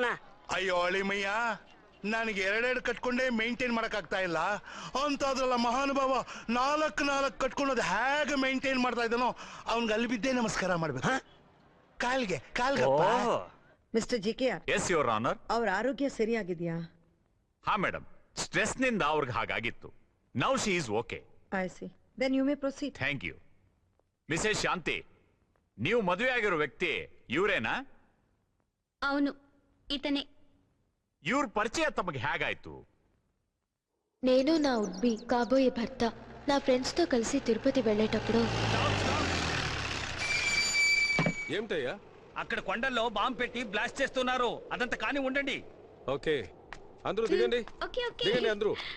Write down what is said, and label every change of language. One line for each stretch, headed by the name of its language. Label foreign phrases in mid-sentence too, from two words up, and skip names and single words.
Kannada: ಅಯ್ಯೋ ಅಳಿಮಯ್ಯ, ನನಗೆ 2 ಕಟ್ಕೊಂಡೇ ಮೇಂಟೈನ್ ಮಾಡಕ್ ಆಗ್ತಾ ಇಲ್ಲ ಅಂತದ್ರಲ್ಲ ಮಹಾನುಭಾವ 4 ಕಟ್ಕೊಂಡೋದು ಹೇಗೆ ಮೇಂಟೈನ್ ಮಾಡ್ತಾ ಇದ್ದಾನೋ ಅವ್ನ್ಗೆ ಅಲ್ಲಿ ಬಿದ್ದೇ ನಮಸ್ಕಾರ ಮಾಡ್ಬೇಕು. ಕಾಲ್ಗೆ ಮಿಸ್ಟರ್ ಜಿಕೆಆರ್.
English: Yes your honour.
Kannada: ಅವ್ರ ಆರೋಗ್ಯ ಸರಿಯಾಗಿದ್ಯಾ? ಹಾ ಮೇಡಮ್, ಸ್ಟ್ರೆಸ್ ನಿಂದ ಅವ್ರಿಗೆ ಹಾಗಾಗಿತ್ತು.
English: Now she is okay. I see. Then you may proceed. Thank you.
Kannada: ಮಿಸೆಸ್ ಶಾಂತಿ, ನೀವು ಮದುವೆ ಆಗಿರೋ ವ್ಯಕ್ತಿ ಇವ್ರೇನಾ?
Telugu: అవును, ఇతనే.
Kannada: ಇವ್ರ ಪರಿಚಯ ತಮಗೆ ಹೇಗಾಯ್ತು?
Telugu: నేను నా ఉడ్బి కాబోయే భర్త నా ఫ్రెండ్స్ తో కలిసి తిరుపతి వెళ్ళేటప్పుడు. ఏమిటయ్యా? అక్కడ కొండల్లో బాంబు పెట్టి బ్లాస్ట్ చేస్తున్నారు, అదంతా కానీ ఉండండి. ఓకే, అందరూ దిగండి. దిగండి అందరూ.